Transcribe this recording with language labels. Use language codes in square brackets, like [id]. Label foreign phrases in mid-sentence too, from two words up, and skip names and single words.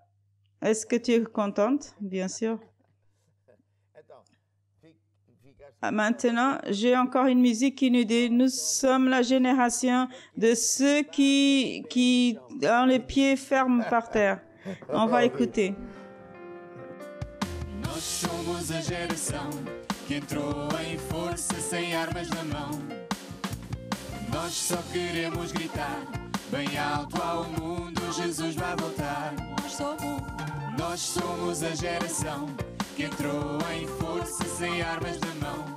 [fr] Est-ce que tu es contente? Bien sûr. Maintenant, j'ai encore une musique qui nous dit, nous sommes la génération de ceux qui ont les pieds fermes par terre. On va écouter. [pt] Nós somos a geração que entrou em força sem armas na mão. Nós só queremos gritar bem alto ao mundo, Jesus vai voltar. Nós somos a geração que entrou em força sem armas na mão.